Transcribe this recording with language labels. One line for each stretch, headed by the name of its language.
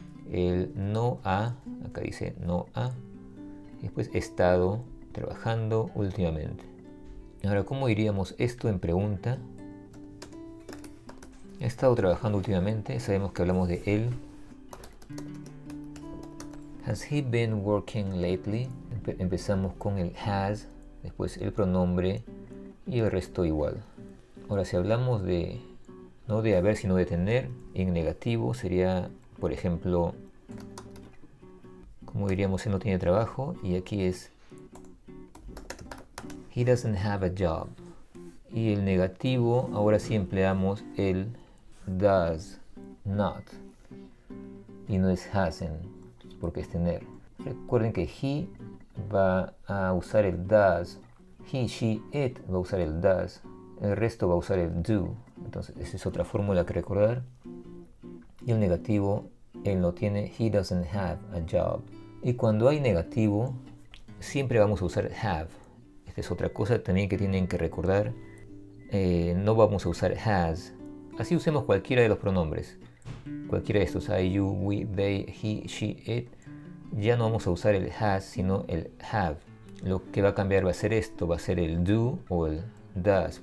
Spanish: El no ha, acá dice no ha, y después estado trabajando últimamente. Ahora, ¿cómo diríamos esto en pregunta? He estado trabajando últimamente, sabemos que hablamos de él.
English: Has he been working lately?
Spanish: Empezamos con el has, después el pronombre y el resto igual. Ahora, si hablamos de no de haber sino de tener, en negativo sería, por ejemplo, como diríamos, él no tiene trabajo, y aquí es
English: he doesn't have a job.
Spanish: Y el negativo, ahora sí empleamos el does not y no es hasn't, porque es tener. Recuerden que he va a usar el does, he, she, it va a usar el does, el resto va a usar el do. Entonces esa es otra fórmula que recordar. Y el negativo, él no tiene,
English: he doesn't have a job.
Spanish: Y cuando hay negativo, siempre vamos a usar have. Esta es otra cosa también que tienen que recordar. No vamos a usar has. Así usemos cualquiera de los pronombres. Cualquiera de estos, I, you, we, they, he, she, it. Ya no vamos a usar el has, sino el have. Lo que va a cambiar va a ser esto, va a ser el do o el does.